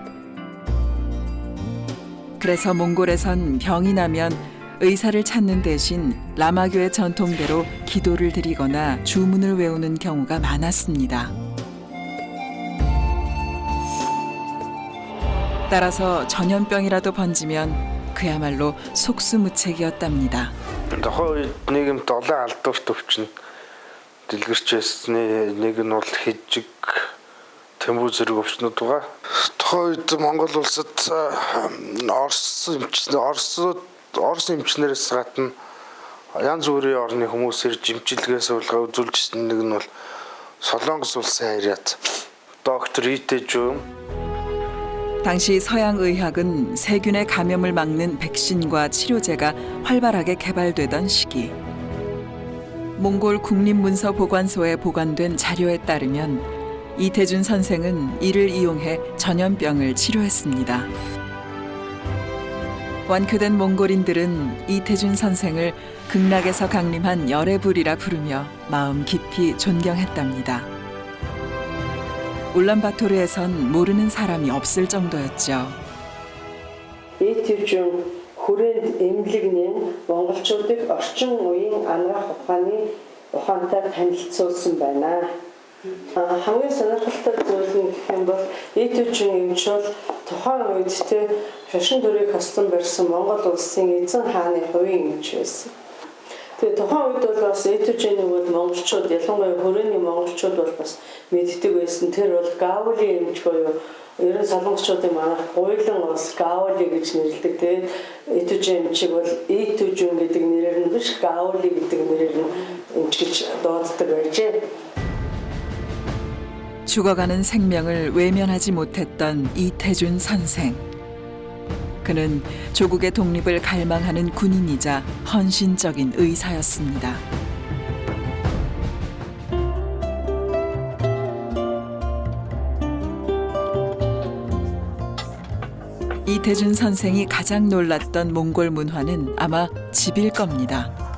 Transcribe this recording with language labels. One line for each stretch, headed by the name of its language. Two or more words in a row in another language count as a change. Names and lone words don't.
Korean: 그래서 몽골에선 병이 나면 의사를 찾는 대신 라마교의 전통대로 기도를 드리거나 주문을 외우는 경우가 많았습니다. 따라서 전염병이라도 번지면 그야말로 속수무책이었답니다.
Mongolian: Тухайн үед нийгэмд олон алдуурт өвчин дэлгэрч байсны нэг нь бол хижиг тэмүүл зэрэг өвчнүүд байгаа. Тухайн үед Монгол улсад Орос эмчнэрээс гадна янз бүрийн орны хүмүүс ирж эмчилгээ суулгаа үзүүлжсэн нэг нь бол Солонгос улсын хайраад доктор 이태준.
Korean: 당시 서양 의학은 세균의 감염을 막는 백신과 치료제가 활발하게 개발되던 시기. 몽골 국립문서보관소에 보관된 자료에 따르면 이태준 선생은 이를 이용해 전염병을 치료했습니다. 완쾌된 몽골인들은 이태준 선생을 극락에서 강림한 열애불이라 부르며 마음 깊이 존경했답니다. 울란바토르에선 모르는 사람이 없을 정도였죠.
Mongolian: 이태준 хүрээнд эмнэлэгний монголчуудыг орчин үеийн анагаах ухаантай танилцуулсан байна. Хамгийн сонирхолтой зүйл нь гэх юм бол Итэжүн эмч бол тухайн үед шашин дүрийг хостон барьсан Монгол улсын эзэн хааны хувийн эмч байсан. Тэгээ тухайн үед бол бас Итэжүний бол монголчууд ялангуяа хүрээний монголчууд бол бас мэддэг байсан. Тэр бол Гаули эмч буюу ерөн солонгочуудын манайх гуйлан улс Гаули гэж нэрлэдэг. Тэгээд Итэжүн эмчийг бол Итэжүн гэдэг нэрээр нь биш Гаули гэдэг нэрээр нь эмч гэж дууддаг байжээ.
Korean: 죽어가는 생명을 외면하지 못했던 이태준 선생. 그는 조국의 독립을 갈망하는 군인이자 헌신적인 의사였습니다. 이태준 선생이 가장 놀랐던 몽골 문화는 아마 집일 겁니다.